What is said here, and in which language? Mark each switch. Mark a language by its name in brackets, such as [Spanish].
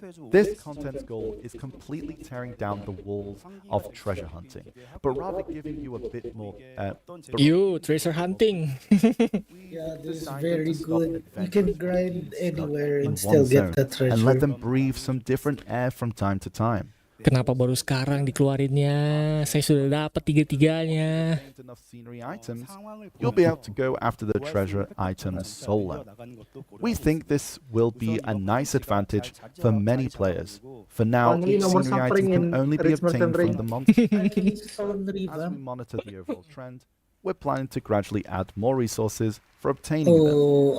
[English] This content's goal is completely tearing down the walls of treasure hunting, but rather giving you a bit more... You treasure hunting. Yeah, this is very good. You can grind anywhere in and still one get zone the treasure. and let them breathe some different air from time to time. [Indonesian] Kenapa baru sekarang dikeluarinnya? Saya sudah dapat tiga-tiganya. [English] Enough scenery items, you'll be able to go after the treasure items solo. We think this will be a nice advantage for many players. For now, each scenery item can only be obtained from the monster. As we monitor the overall trend, we're planning to gradually add more resources for obtaining them.